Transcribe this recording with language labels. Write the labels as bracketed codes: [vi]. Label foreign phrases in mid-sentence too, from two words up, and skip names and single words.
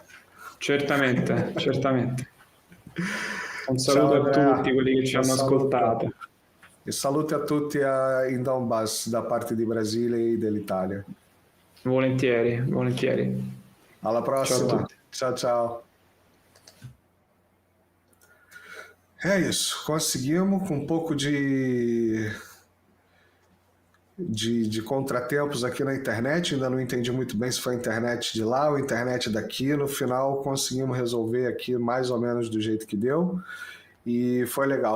[it] Certamente, certamente. Un Ciao saluto a tutti Andrea, quelli che ci un hanno saluto. ascoltato. E saluti a tutti in Donbass da parte di Brasile e dell'Italia. Volentieri, volentieri. Alla Ciao a prossima. tutti. [pt] Tchau, tchau. É isso, conseguimos com um pouco de contratempos aqui na internet, ainda não entendi muito bem se foi a internet de lá ou a internet daqui. No final conseguimos resolver aqui mais ou menos do jeito que deu e foi legal.